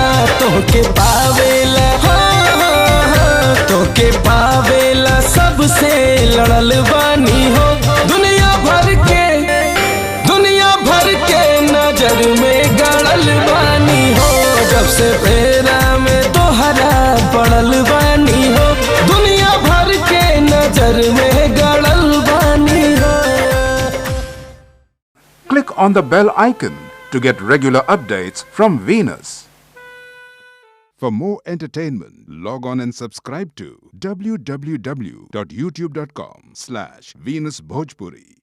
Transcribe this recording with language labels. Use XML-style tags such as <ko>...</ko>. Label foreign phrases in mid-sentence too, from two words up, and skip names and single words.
<bho>तोहके पावेला सबसे लड़ल बानी हो, दुनिया भर के नजर में गड़ल बानी हो। जब से फेरा में तोहरा पड़ल बानी हो, दुनिया भर के नजर में गड़ल बानी हो।</bho> <en>Click on the bell icon to get regular updates from Venus. For more entertainment, log on and subscribe to www.youtube.com/VenusBhojpuri.</en>